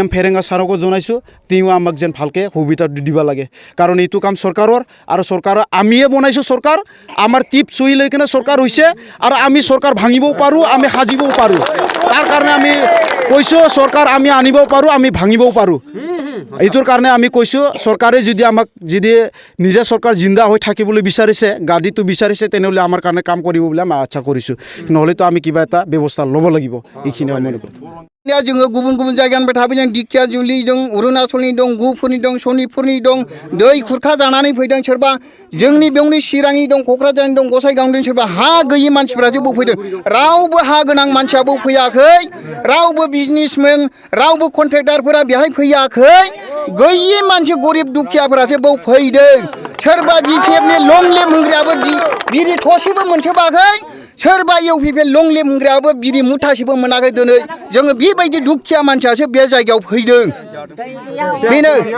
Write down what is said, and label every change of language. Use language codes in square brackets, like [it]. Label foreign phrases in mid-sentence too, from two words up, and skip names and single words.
[as] ফেৰেঙা ছাৰকো জনাইছোঁ তেওঁ আমাক যেন ভালকৈ সুবিধা দিব লাগে কাৰণ এইটো কাম চৰকাৰৰ আৰু চৰকাৰৰ আমিয়ে বনাইছোঁ চৰকাৰ আমাৰ টিপ চুই লৈ কিনে চৰকাৰ হৈছে আৰু আমি চৰকাৰ ভাঙিবও পাৰোঁ আমি সাজিবও পাৰোঁ তাৰ কাৰণে আমি কৈছোঁ চৰকাৰ আমি আনিবও পাৰোঁ আমি ভাঙিবও পাৰোঁ এইটোৰ কাৰণে আমি কৈছোঁ চৰকাৰে যদি আমাক যদি নিজে চৰকাৰ জিন্দা হৈ থাকিবলৈ বিচাৰিছে গাড়ীটো বিচাৰিছে তেনেহ'লে আমাৰ কাৰণে কাম কৰিব বুলি আমি আশা কৰিছোঁ নহ'লেতো আমি কিবা এটা ব্যৱস্থা ল'ব লাগিব এইখিনি আমি [brx] जोङो गुबुन जायगानिफ्राय थाफैदों दिखियाजुलि दं अरुणाचलनि दं गुफुरनि दं सनितपुरनि दं दै खुरखा जानानै फैदों सोरबा जोंनि बेवनि चिरांनि दं क'क्राझारनि दं गसाइगावनि सोरबा हा गैयि मानसिफोरासो फैदों रावबो हा गोनां मानसियाबो फैयाखै रावबो बिजनेसमेन रावबो कन्ट्रेक्टारफोरा बेहाय फैयाखै गैयि मानसि गरिब दुखियाफोरासो बाव फैदों सोरबा BPFनि लं लेम होग्रायाबो बिरि थसेबो मोनसोबाखै सोरबा UPP लं लेम होग्रायाबो बिरि मुथासेबो मोनाखै दिनै जोङो बेबायदि दुखिया मानसियासो बे जायगायाव फैदों बेनो